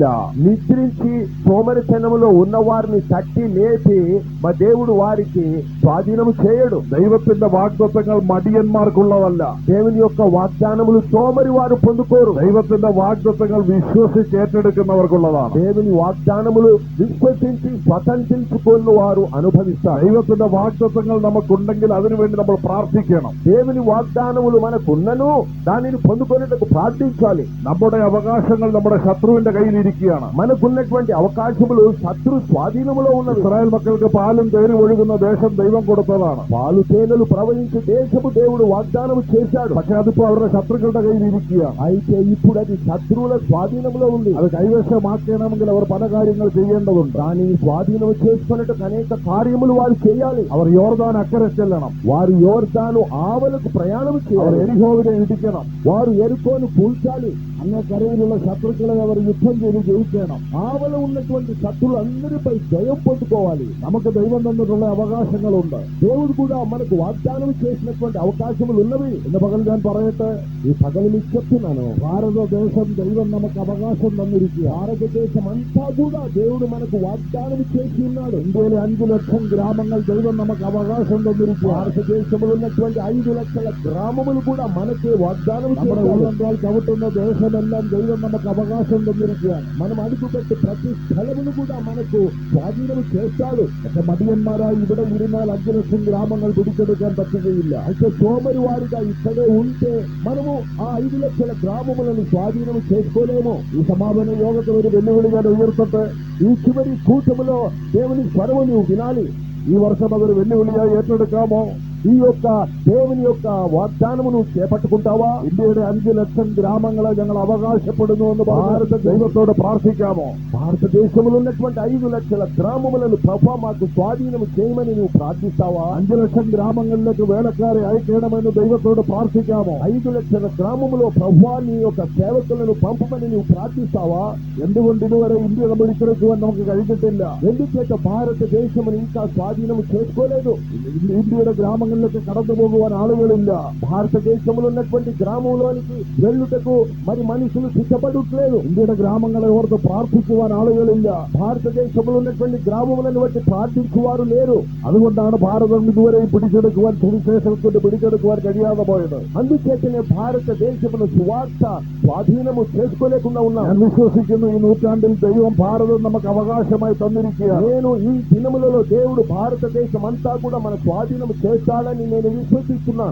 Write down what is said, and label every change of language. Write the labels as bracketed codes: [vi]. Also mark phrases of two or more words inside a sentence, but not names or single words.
[te] నిద్రించి సోమరితనములో ఉన్న వారిని తట్టి లేపి మా దేవుడు వారికి స్వాధీనము చేయడు. [ml] ദൈവത്തിന്റെ വാഗ്ദത്തങ്ങൾ മടിയന്മാർക്കുള്ളതല്ല. [te] దేవుని యొక్క వాగ్దానములు సోమరి వారు పొందుకోరు. [ml] ദൈവത്തിന്റെ വാഗ്ദത്തങ്ങൾ വിശ്വസിച്ച് ഏറ്റെടുക്കുന്നവർക്കുള്ളതാണ്. [te] దేవుని వాగ్దానములు విశ్వసించి స్వతంత్రించుకున్న వారు అనుభవిస్తారు. [ml] ദൈവത്തിന്റെ വാഗ്ദത്തങ്ങൾ നമുക്കുണ്ടെങ്കിൽ അതിനുവേണ്ടി നമ്മൾ പ്രാർത്ഥിക്കണം. [te] దేవుని వాగ్దానములు మనకున్నను దానిని పొందుకునేందుకు ప్రార్థించాలి. [ml] നമ്മുടെ അവകാശങ്ങൾ നമ്മുടെ ശത്രുവിന്റെ കയ്യിലിരിക്കുകയാണ്. [te] మనకున్నటువంటి అవకాశములు శత్రు స్వాధీనములో ఉన్నవి. [ml] ഇസ്രായേൽ മക്കൾക്ക് പാലും തേനും ഒഴുകുന്ന ദേശം ദൈവം കൊടുത്തതാണ്. [te] పాలు తేనెలు ప్రవహించే దేశము దేవుడు వాగ్దానం చేశాడు. [ml] പക്ഷെ അതിപ്പോ അവരുടെ ശത്രുക്കളുടെ കയ്യിലിരിക്കുകയാണ്. [te] అయితే ఇప్పుడు అది శత్రువుల స్వాధీనంలో ఉంది. [ml] അത് കൈവശമാക്കണമെങ്കിൽ അവർ പല കാര്യങ്ങൾ ചെയ്യേണ്ടതുണ്ട്. [te] దానిని స్వాధీనం చేసుకున్నట్టు అనేక కార్యములు వారు చేయాలి. [ml] അവർ യോർദാൻ അക്കരെ ചെല്ലണം. [te] వారు యోర్దాను ఆవలకు ప్రయాణం [ml] അവർ [te] చేయాలి. [ml] എരിഹോവിനെ ഇടിക്കണം. [te] వారు ఎరుకోను కూల్చాలి. [ml] അങ്ങക്കരയിലുള്ള ശത്രുക്കളെ അവർ യുദ്ധം ചെയ്ത് ജയിക്കണം. [te] ఆవల ఉన్నటువంటి శత్రులు అందరిపై జయం పొందుకోవాలి. [ml] നമുക്ക് ദൈവം തന്നിട്ടുള്ള അവകാശങ്ങളുണ്ട്. [te] దేవుడు కూడా మనకు వాగ్దానం చేసినటువంటి అవకాశములు ఉన్నవి. [ml] ഇന്ന് പകൽ ഞാൻ പറയട്ടെ, [te] ఈ పగలు మీకు చెప్తున్నాను. [ml] ഭാരതദേശം ദൈവം നമുക്ക് അവകാശം തന്നിരിക്കുക. [te] భారతదేశం అంతా కూడా దేవుడు మనకు వాగ్దానం చేసి ఉన్నాడు. [ml] ഇന്ത്യയിലെ 5 ലക്ഷം ഗ്രാമങ്ങൾ ദൈവം നമുക്ക് അവകാശം തന്നിരിക്കുക. [te] భారతదేశంలో ఉన్నటువంటి 5 లక్షల గ్రామములు కూడా మనకే వాగ్దానం [ml] നമ്മുടെ [te] చేశాడు. [ml] ഉള്ളെന്നാൽ ചവിട്ടുന്ന ദേശമെല്ലാം ദൈവം നമുക്ക് അവകാശം തന്നിരിക്കുകയാണ്. [te] మనం అడుగుపెట్టి ప్రతి స్థలమును కూడా మనకు స్వాధీనం చేస్తాడు. [ml] പക്ഷെ മടിയന്മാരായി ഇവിടെ ഇരുന്നാൽ 5 ലക്ഷം ഗ്രാമങ്ങൾ പിടിച്ചെടുക്കാൻ പറ്റുകയില്ല. [te] అయితే సోమరి వారిగా ఇక్కడే ఉంటే మనము ఆ 5 లక్షల గ్రామములను స్వాధీనం చేసుకోలేము. [ml] ഈ സമാപന യോഗത്തിൽ ഒരു വെല്ലുവിളി ഞാൻ ഉയർത്തട്ടെ. [te] ఈ చివరి కూటములో దేవుని స్వరము నీవు వినాలి. [ml] ഈ വർഷം അതൊരു വെല്ലുവിളിയായി ഏറ്റെടുക്കാമോ? [te] ఈ యొక్క దేవుని యొక్క వాగ్దానమును చేపట్టుకుంటావా? [ml] ഇന്ത്യയുടെ 5 ലക്ഷം ഗ്രാമങ്ങളെ ഞങ്ങൾ അവകാശപ്പെടുന്നു എന്ന് ഭാരത ദൈവത്തോട് പ്രാർത്ഥിക്കാമോ? [te] భారతదేశంలో ఉన్నటువంటి 5 లక్షల గ్రామములను ప్రభా మాకు స్వాధీనం చేయమని నువ్వు ప్రార్థిస్తావా? [ml] 5 ലക്ഷം ഗ്രാമങ്ങളിലേക്ക് വേലക്കാരെ അയക്കണമെന്ന് ദൈവത്തോട് പ്രാർത്ഥിക്കാമോ? [te] 5 లక్షల గ్రామములో ప్రభా నీ యొక్క సేవకులను పంపమని నువ్వు ప్రార్థిస్తావా? [ml] എന്തുകൊണ്ട് ഇതുവരെ ഇന്ത്യ പിടിച്ചെടുക്കുവാൻ നമുക്ക് കഴിഞ്ഞിട്ടില്ല? [te] ఎందుచేత భారతదేశమును ఇంకా స్వాధీనం చేసుకోలేదు? [ml] ഇന്ത്യയുടെ ഗ്രാമങ്ങളിലേക്ക് കടന്നു പോകുവാൻ ആളുകളില്ല. [te] భారతదేశంలో ఉన్నటువంటి గ్రామంలోనికి వెళ్ళుటకు మరి మనుషులు సిద్ధపడట్లేదు. [ml] ഇന്ത്യയുടെ ഗ്രാമങ്ങളെ ഓർത്ത് പ്രാർത്ഥിക്കുവാൻ ആളുകളില്ല. [te] భారతదేశంలో ఉన్నటువంటి గ్రామములను బట్టి ప్రార్థించువారు లేరు. [ml] അതുകൊണ്ടാണ് ഭാരതം ഇതുവരെ പിടിച്ചെടുക്കുവാൻ, സുവിശേഷത്തിന്റെ പിടിച്ചെടുക്കുവാൻ കഴിയാതെ പോയത്. [te] అందుచేతనే భారతదేశమును సువార్త స్వాధీనము చేసుకోలేకుండా ఉన్నాం. [ml] ഞാൻ విశ్వസിക്കുന്നു, ഈ നൂറ്റാണ്ടിൽ ദൈവം ഭാരതം നമുക്ക് അവകാശമായി തന്നിരിക്കുകയാണ്. [te] నేను ఈ దినములలో దేవుడు భారతదేశం అంతా కూడా మన స్వాధీనం చేస్తాడని నేను విశ్వసిస్తున్నాను.